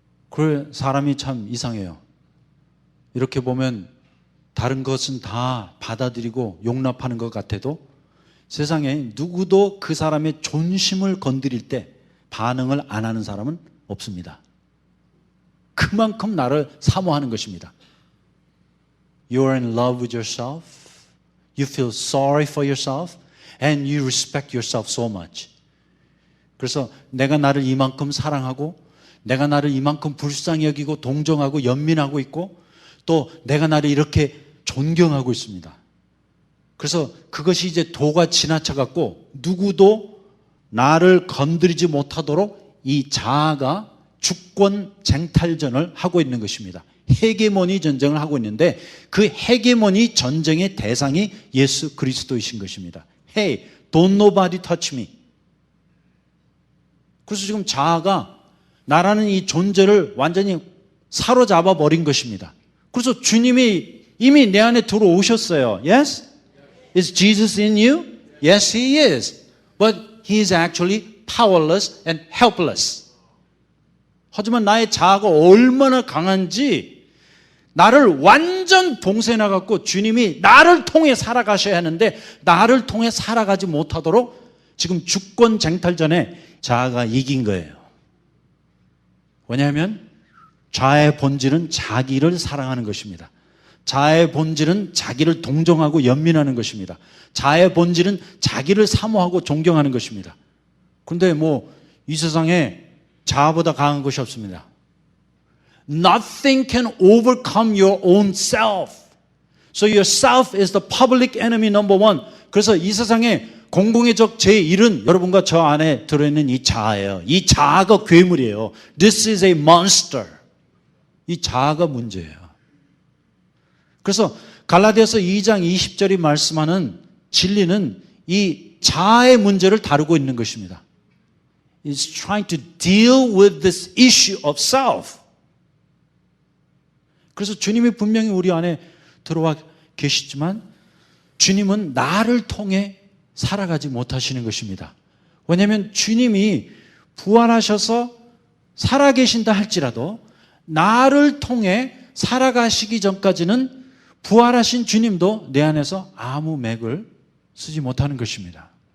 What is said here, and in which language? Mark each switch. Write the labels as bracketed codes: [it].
[ko] 그 사람이 참 이상해요. 이렇게 보면 다른 것은 다 받아들이고 용납하는 것 같아도 세상에 누구도 그 사람의 존심을 건드릴 때 반응을 안 하는 사람은 없습니다. 그만큼 나를 사모하는 것입니다. [en] You are in love with yourself. You feel sorry for yourself. And you respect yourself so much. [ko] 그래서 내가 나를 이만큼 사랑하고 내가 나를 이만큼 불쌍히 여기고 동정하고 연민하고 있고 또 내가 나를 이렇게 존경하고 있습니다. 그래서 그것이 이제 도가 지나쳐갖고 누구도 나를 건드리지 못하도록 이 자아가 주권 쟁탈전을 하고 있는 것입니다. 헤게모니 전쟁을 하고 있는데 그 헤게모니 전쟁의 대상이 예수 그리스도이신 것입니다. [en] Hey, don't nobody touch me. [ko] 그래서 지금 자아가 나라는 이 존재를 완전히 사로잡아 버린 것입니다. 그래서 주님이 이미 내 안에 들어오셨어요. [en] Yes? Is Jesus in you? Yes, He is. But He is actually powerless and helpless. [ko] 하지만 나의 자아가 얼마나 강한지 나를 완전 봉쇄해놔갖고 주님이 나를 통해 살아가셔야 하는데 나를 통해 살아가지 못하도록 지금 주권 쟁탈전에 자아가 이긴 거예요. 왜냐하면 자아의 본질은 자기를 사랑하는 것입니다. 자아의 본질은 자기를 동정하고 연민하는 것입니다. 자아의 본질은 자기를 사모하고 존경하는 것입니다. 그런데 이 세상에 자아보다 강한 것이 없습니다. [en] Nothing can overcome your own self. So your self is the public enemy number one. [ko] 그래서 이 세상에 공공의 적 제1은 여러분과 저 안에 들어있는 이 자아예요. 이 자아가 괴물이에요. [en] This is a monster. [ko] 이 자아가 문제예요. 그래서 갈라디아서 2장 20절이 말씀하는 진리는 이 자아의 문제를 다루고 있는 것입니다. [en] It's trying to deal with this issue of self. [ko] 그래서 주님이 분명히 우리 안에 들어와 계시지만 주님은 나를 통해 살아가지 못하시는 것입니다. 왜냐하면 주님이 부활하셔서 살아계신다 할지라도 나를 통해 살아가시기 전까지는 부활하신 주님도 내 안에서 아무 맥을 쓰지 못하는 것입니다.